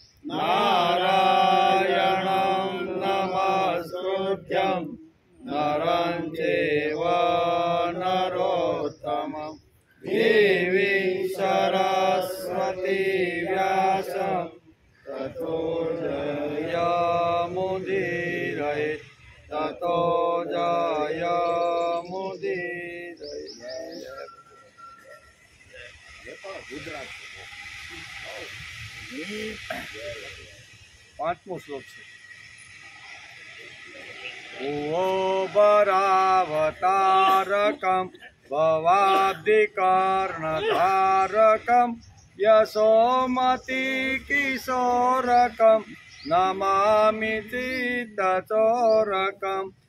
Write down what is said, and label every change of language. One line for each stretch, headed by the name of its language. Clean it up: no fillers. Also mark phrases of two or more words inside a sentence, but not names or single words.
Sanskrit: नारायणं नमस्कृत्यं नरं चैव नरोत्तमं देवीं सरस्वती व्यासं ततो जयमुदीरये ततो जयमुदीरये।
Gujarati: પાંચમો શ્લોક છે।
Sanskrit: भुवो वरावतारकम भवाब्धिकर्णधारकम यशोमति किशोरकम नमामि चित्तचोरकम